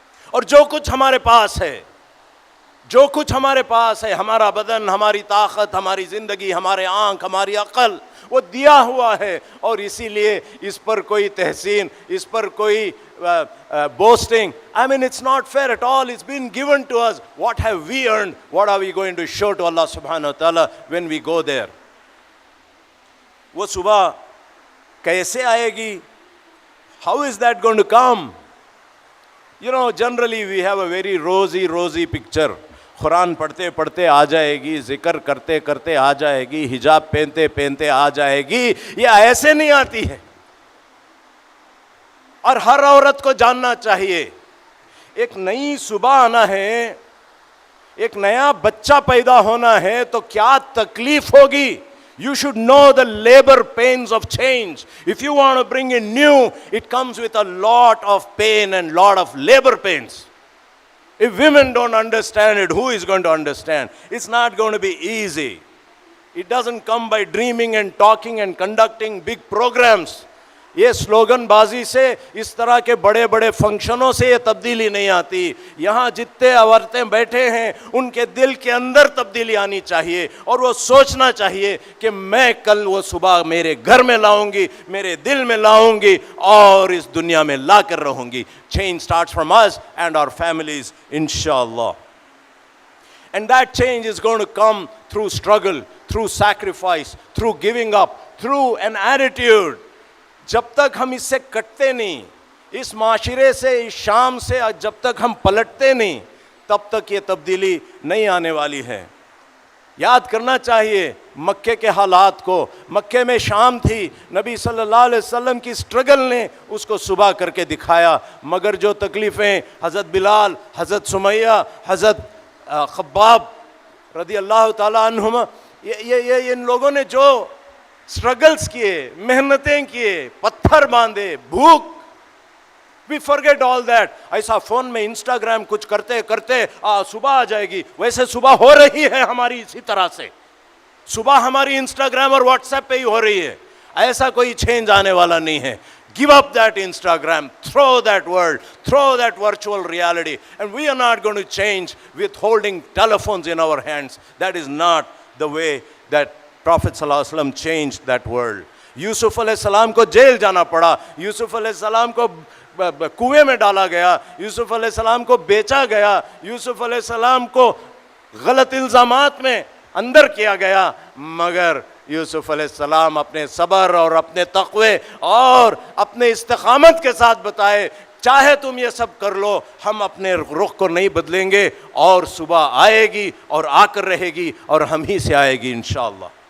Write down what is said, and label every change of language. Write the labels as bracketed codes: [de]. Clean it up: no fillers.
[ur] اور جو کچھ ہمارے پاس ہے، جو کچھ ہمارے پاس ہے، ہمارا بدن، ہماری طاقت، ہماری زندگی، ہمارے آنکھ، ہماری عقل، وہ دیا ہوا ہے، اور اسی لیے اس پر کوئی تحسین، اس پر کوئی boasting. [en] I mean, it's not fair at all. It's been given to us. What have we earned? What are we going to show to Allah subhanahu wa ta'ala when we go there? [ur] وہ صبح کیسے آئے گی؟ [en] How is that going to come? You know, generally we have a very rosy picture. [ur] قرآن پڑھتے پڑھتے آ جائے گی، ذکر کرتے کرتے آ جائے گی، حجاب پہنتے پہنتے آ جائے گی. یہ ایسے نہیں آتی ہے. اور ہر عورت کو جاننا چاہیے، ایک نئی صبح آنا ہے، ایک نیا بچہ پیدا ہونا ہے تو کیا تکلیف ہوگی. [en] You should know the labor pains of change. If you want to bring in new, it comes with a lot of pain and lot of labor pains. If women don't understand it, who is going to understand? It's not going to be easy. It doesn't come by dreaming and talking and conducting big programs. [ur] یہ slogan بازی سے، اس طرح کے بڑے بڑے فنکشنوں سے یہ تبدیلی نہیں آتی. یہاں جتنے عورتیں بیٹھے ہیں ان کے دل کے اندر تبدیلی آنی چاہیے، اور وہ سوچنا چاہیے کہ میں کل وہ صبح میرے گھر میں لاؤں گی، میرے دل میں لاؤں گی، اور اس دنیا میں لا کر رہوں گی. [en] Change starts from us and our families, inshallah. And that change is going to come through struggle, through sacrifice, through giving up, through an attitude. [ur] جب تک ہم اس سے کٹتے نہیں، اس معاشرے سے، اس شام سے جب تک ہم پلٹتے نہیں، تب تک یہ تبدیلی نہیں آنے والی ہے. یاد کرنا چاہیے مکے کے حالات کو. مکے میں شام تھی، نبی صلی اللہ علیہ وسلم کی اسٹرگل نے اس کو صبح کر کے دکھایا. مگر جو تکلیفیں حضرت بلال، حضرت سمیہ، حضرت خباب رضی اللہ تعالیٰ عنہما، یہ ان لوگوں نے جو اسٹرگلز کیے، محنتیں کیے، پتھر باندھے، بھوک، [en] we forget all that. [ur] ایسا فون میں انسٹاگرام کچھ کرتے کرتے صبح آ جائے گی. ویسے صبح ہو رہی ہے ہماری اسی طرح سے. صبح ہماری انسٹاگرام اور واٹس ایپ پہ ہی ہو رہی ہے. ایسا کوئی چینج آنے والا نہیں ہے. [en] Give up that Instagram, throw that world, throw that virtual reality, and we are not going to change with holding telephones in our hands. That is not the way that Prophet صلی اللہ علیہ وسلم changed that world. [ur] یوسف علیہ السلام کو jail جانا پڑا، یوسف علیہ السلام کو کنویں میں ڈالا گیا، یوسف علیہ السلام کو بیچا گیا، یوسف علیہ السلام کو غلط الزامات میں اندر کیا گیا، مگر یوسف علیہ السلام اپنے صبر اور اپنے تقوی اور اپنے استقامت کے ساتھ بتائے، چاہے تم یہ سب کر لو، ہم اپنے رخ کو نہیں بدلیں گے، اور صبح آئے گی اور آ کر رہے گی، اور ہم ہی سے آئے گی انشاءاللہ.